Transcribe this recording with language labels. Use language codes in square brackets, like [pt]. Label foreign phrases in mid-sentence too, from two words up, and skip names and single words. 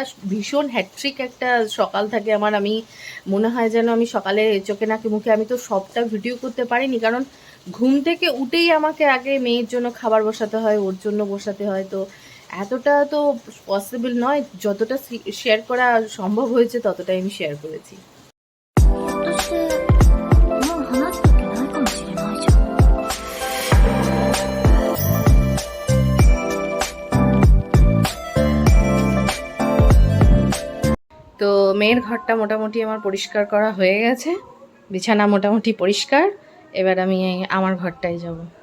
[bn] ভীষণ হ্যাট্রিক একটা সকাল থাকে আমার, আমি মনে হয় যেন আমি সকালে চোখে নাকে মুখে, আমি তো সবটা ভিডিও করতে পারিনি, কারণ ঘুম থেকে উঠেই আমাকে আগে মেয়ের জন্য খাবার বসাতে হয়, ওর জন্য বসাতে হয়, তো এতটা তো পসিবল নয়। যতটা শেয়ার করা সম্ভব হয়েছে ততটাই আমি শেয়ার করেছি। [ja] ひょっとしてもう話すときないかもしれないじゃん。 [bn] তো মেয়ের ঘরটা মোটামুটি আমার পরিষ্কার করা হয়ে গেছে, বিছানা মোটামুটি পরিষ্কার। এবার আমি আমার ঘরটায় যাব।